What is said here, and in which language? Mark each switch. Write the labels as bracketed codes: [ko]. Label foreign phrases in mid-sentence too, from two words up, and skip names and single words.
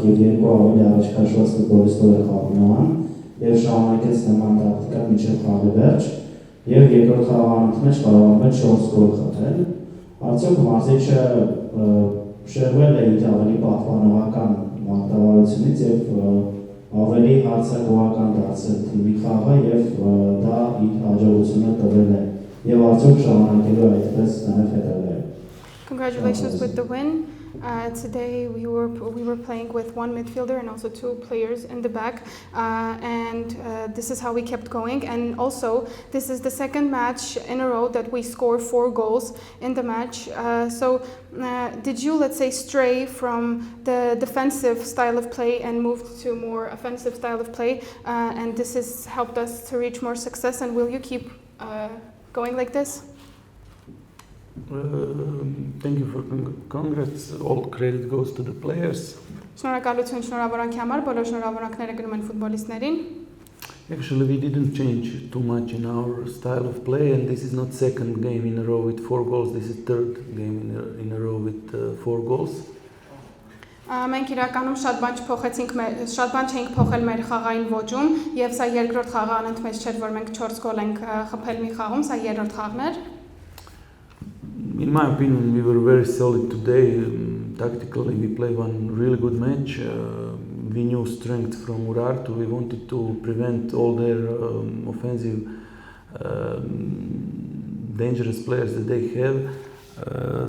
[hy] եւ 2 ավելի առաջքաշված ֆուտբոլիստներ խաղում եւ շարունակեց նման տակտիկա մինչեւ խաղի վերջ եւ երկրորդ խաղանոց մեջ կարողանում է 4 գոլ խփել։ Արդյոք մարզիչը շեղվել է իր ավելի պահպանողական մարտավարությունից եւ ավելի հարցակողական դարձել թիմի խաղը եւ դա իր հաջողությունը տվել է։ [en] Congratulations with the win. Today we were playing with 1 midfielder and also 2 players in the back, and this is how we kept going. And also, this is the second match in a row that we score 4 goals in the match. So, did you, let's say, stray from the defensive style of play and move to more offensive style of play? And this has helped us to reach more success. And will you keep going like this? Thank you for congrats. All credit goes to the players. [hy] Շնորհակալություն շնորհավորանքի համար, բոլոր շնորհավորանքները գնում են ֆուտբոլիստներին։ [en] Actually, we didn't change too much in our style of play, and this is not second game in a row with 4 goals. This is third game in a row with 4 goals. [hy] Մենք իրականում շատ բան չենք փոխել մեր խաղային ոճում, եւ սա երկրորդ խաղը անընդմեջ չէր, որ մենք 4 գոլ ենք խփել մի խաղում, սա երրորդ խաղն էր։ [en] In my opinion, we were very solid today. Tactically, we played one really good match. We knew strength from Urartu. We wanted to prevent all their offensive, dangerous players that they have.